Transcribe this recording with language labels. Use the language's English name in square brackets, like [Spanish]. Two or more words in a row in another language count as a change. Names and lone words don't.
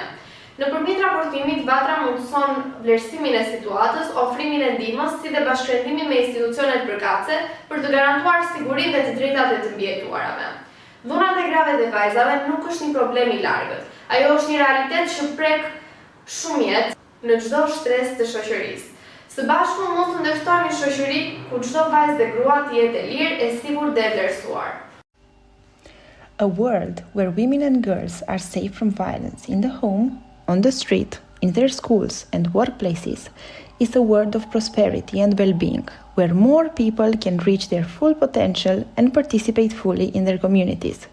[Albanian] Nëpërmjet raportimit, Vatra mundëson vlerësimin e situatës, ofrimin e ndihmës, si dhe bashkërendimin me institucionet përkatëse për të garantuar sigurinë dhe të drejtat e të mbijetuarave. Dhunat e grave dhe vajzave nuk është një problem i largët. Ajo është një realitet që prek shumë jetë në çdo shtresë të shoqërisë. Së bashku mund të ndërtojmë një shoqëri ku çdo vajzë dhe grua të jetë e lirë, e sigurt dhe e vlerësuar. [English] A world where women and girls are safe from violence in the home, on the street, in their schools and workplaces is a world of prosperity and well-being, where more people can reach their full potential and participate fully in their communities.